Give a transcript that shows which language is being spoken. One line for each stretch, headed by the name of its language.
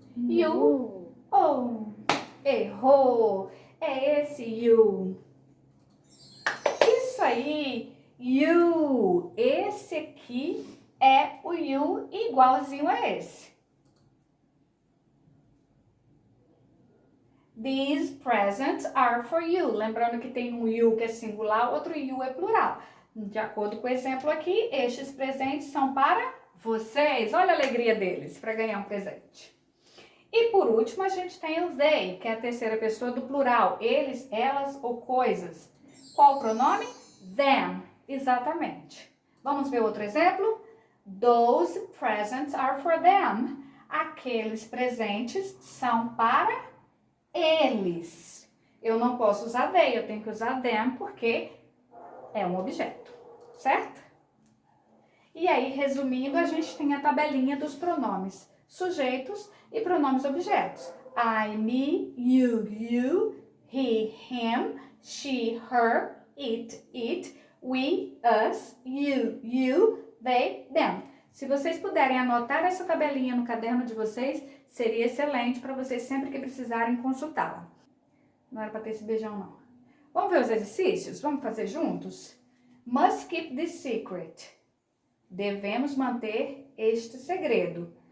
Portuguese: You. Oh, errou. É esse you. Isso aí. You. Esse aqui é o you igualzinho a esse.
English: These presents are for you.
Portuguese: Lembrando que tem um you que é singular, outro you é plural. De acordo com o exemplo aqui, estes presentes são para vocês. Olha a alegria deles para ganhar um presente. E por último, a gente tem o they, que é a terceira pessoa do plural. Eles, elas ou coisas. Qual o pronome? Them. Exatamente. Vamos ver outro exemplo?
English: Those presents are for them.
Portuguese: Aqueles presentes são para eles. Eu não posso usar they, eu tenho que usar them porque é um objeto, certo? E aí, resumindo, a gente tem a tabelinha dos pronomes sujeitos e pronomes objetos.
English: I, me, you, he, him, she, her, it, we, us, you, they, them.
Portuguese: Se vocês puderem anotar essa tabelinha no caderno de vocês, seria excelente para vocês sempre que precisarem consultá-la. Não era para ter esse beijão, não. Vamos ver os exercícios? Vamos fazer juntos?
English: Must keep this secret.
Portuguese: Devemos manter este segredo.